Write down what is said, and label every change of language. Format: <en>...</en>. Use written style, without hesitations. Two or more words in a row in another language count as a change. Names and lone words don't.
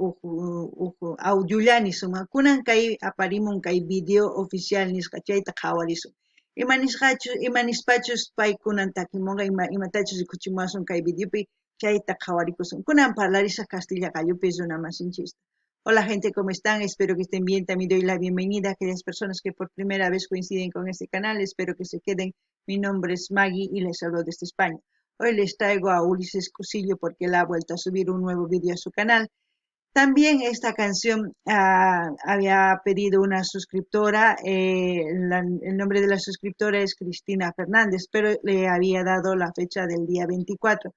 <qu>audiollani sumaq kunan kay aparimun kay</qu> <es>video oficial</es> <qu>nisqa chayta qhawarisun imanispachus pay kunan takimunqa imatachus rikuchimuwasun kay videopi chayta qhawarikusun kunan parlarisaq castilla gallupi runa masinchista.</qu> <es>Hola gente, ¿cómo están? Espero que estén bien. También doy la bienvenida a aquellas personas que por primera vez coinciden con este canal. Espero que se queden. Mi nombre es Maggie y les hablo desde España. Hoy les traigo a Ulises Q'usillo porque él ha vuelto a subir un nuevo video a su canal. También esta canción había pedido una suscriptora, el nombre de la suscriptora es Cristina Fernández, pero le había dado la fecha del día 24.</es>